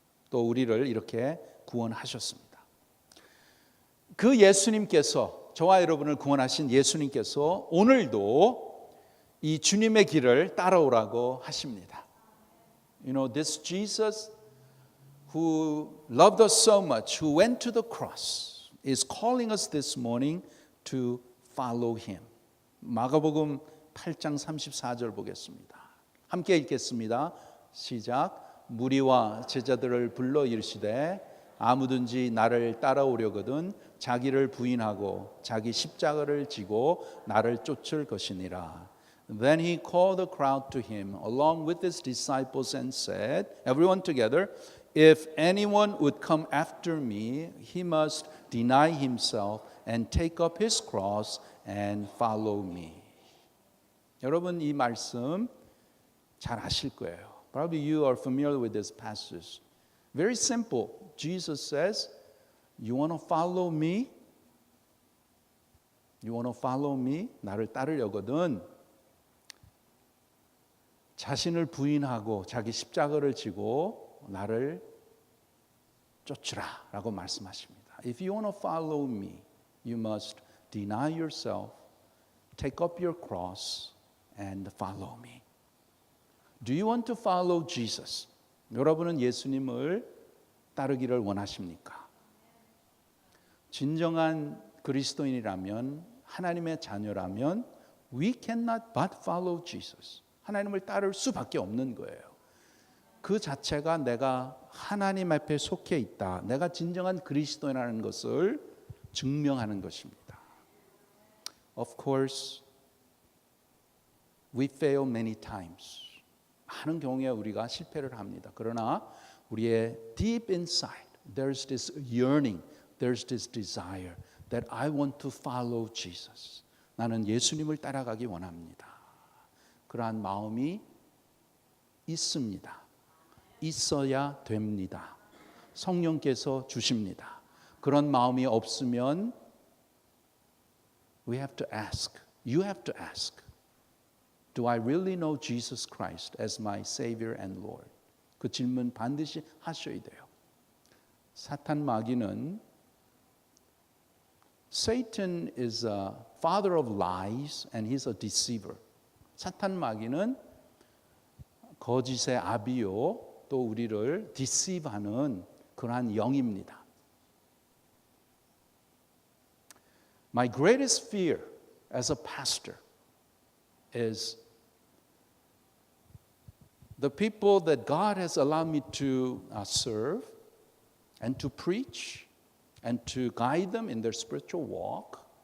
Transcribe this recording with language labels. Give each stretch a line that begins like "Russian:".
Korean: 또 우리를 이렇게 구원하셨습니다. 그 예수님께서, 저와 여러분을 구원하신 예수님께서 오늘도 이 주님의 길을 따라오라고 하십니다.
English: You know, this Jesus who loved us so much, who went to the cross, is calling us this morning to follow him.
Korean: 마가복음 8장 34절 보겠습니다. 함께 읽겠습니다. 시작. 무리와 제자들을 불러 이르시되 아무든지 나를 따라오려거든 자기를 부인하고 자기 십자가를 지고 나를 쫓을 것이니라.
English: Then he called the crowd to him along with his disciples and said, everyone together, if anyone would come after me, he must deny himself and take up his cross and follow me.
Korean: 여러분 이 말씀 잘 아실 거예요.
English: Probably you are familiar with this passage. Very simple. Jesus says, you want to follow me? You want to follow me?
Korean: 나를 따르려거든 자신을 부인하고 자기 십자가를 지고 나를 쫓으라 라고 말씀하십니다.
English: If you want to follow me, you must deny yourself, take up your cross and follow me. Do you want to follow Jesus?
Korean: 여러분은 예수님을 따르기를 원하십니까? 진정한 그리스도인이라면, 하나님의 자녀라면
English: we cannot but follow Jesus.
Korean: 하나님을 따를 수밖에 없는 거예요. 그 자체가 내가 하나님 앞에 속해 있다. 내가 진정한 그리스도인이라는 것을 증명하는 것입니다.
English: Of course, we fail many times.
Korean: 많은 경우에 우리가 실패를 합니다. 그러나 우리의
English: deep inside, there's this yearning, there's this desire that I want to follow Jesus.
Korean: 나는 예수님을 따라가기 원합니다. 그러한 마음이 있습니다. 있어야 됩니다. 성령께서 주십니다. 그런 마음이 없으면
English: we have to ask, you have to ask, do I really know Jesus Christ as my Savior and Lord?
Korean: 그 질문 반드시 하셔야 돼요. 사탄 마귀는
English: Satan is a father of lies and he's a deceiver.
Korean: 사탄 마귀는 거짓의 아비요 또 우리를 deceive하는 그러한 영입니다.
English: My greatest fear as a pastor is the people that God has allowed me to serve and to preach and to guide them in their spiritual walk.